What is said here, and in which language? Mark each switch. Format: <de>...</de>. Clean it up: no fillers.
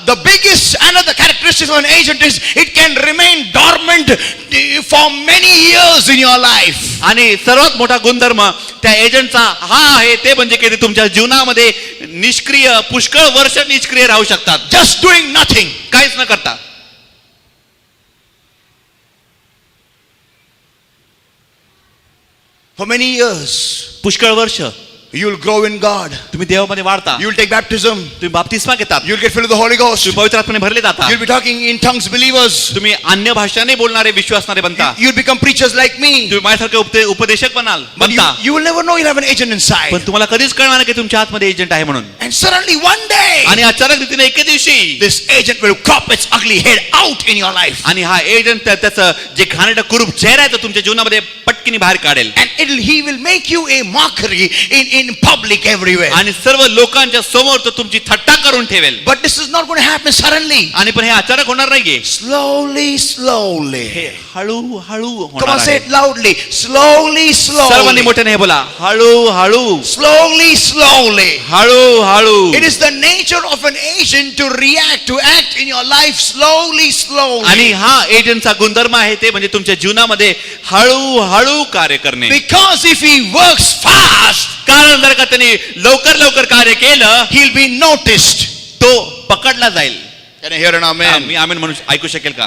<en>The biggest another characteristic of an agent is it can remain dormant for many years in your life.</en> <mr>आणि सर्वात मोठा गुणधर्म त्या एजंटचा हा आहे ते म्हणजे की ते तुमच्या जीवनामध्ये निष्क्रिय पुष्कळ वर्ष निष्क्रिय राहू शकतात.</mr> <en>Just doing nothing.</en> <mr>काहीच न करता.</mr> <en>For many years.</en> <mr>पुष्कळ वर्ष.</mr> <en>You will grow in God.</en> <mr>तुम्ही देवामध्ये वाढता.</mr> <en>You will take baptism.</en> <mr>तुम्ही बाप्तिस्मा घेतात.</mr> <en>You will get filled with the Holy Ghost.</en> <mr>तुम्ही पवित्र आत्म्याने भरले जाता.</mr> <en>You will be talking in tongues believers.</en> <mr>तुम्ही अन्य भाषाने बोलणारे विश्वासणारे बनता.</mr> <en>You will become preachers like me.</en> <mr>तुम्ही माझ्यासारखे उपदेशक बनाल.</mr> <en>But</en> <mr>बनता.</mr> <en>you will never know you have an agent inside.</en> <mr>पण तुम्हाला कधीच कळणार नाही की तुमच्या आतमध्ये एजंट आहे म्हणून.</mr> <en>And suddenly one day</en> <mr>आणि अचानक रीतीने एके दिवशी</mr> <en>this agent will crop its ugly head out in your life.</en> <mr>आणि हा एजंट त्याचं जे घाणेरडं कुरूप चेहरा आहे तो तुमच्या जीवनामध्ये पटकीने बाहेर काढेल.</mr> <en>And he will make you a mockery in public everywhere.</en> <mr>आणि सर्व लोकांच्या समोर तो तुमची थट्टा करून ठेवेल.</mr> <en>But this is not going to happen suddenly.</en> <mr>आणि पण हे अचानक होणार नाहीये.</mr> <en>Slowly.</en> <mr>हे हळूहळू</mr> <en>Come</en> <mr>होणार</mr> <en>on, say</en> <mr>आहे.</mr> <en>it loudly. Slowly.</en> <mr>सर्वांनी मोठ्याने हे बोला. हळूहळू.</mr> <en>Slowly.</en> <mr>हळूहळू.</mr> <en>It is the nature of an agent to act in your life slowly.</en> <mr>आणि हा एजंटचा गुणधर्म आहे ते म्हणजे तुमच्या जीवनामध्ये हळूहळू कार्य करणे.</mr> <en>Because if he works fast,</en> <mr>कारण जर का त्यांनी लवकर कार्य केलं</mr> <en>he'll be noticed.</en> <mr>तो पकडला जाईल.</mr> <en>Can I hear an amen?</en> <mr>मी आमेन म्हणून ऐकू शकेल का?</mr>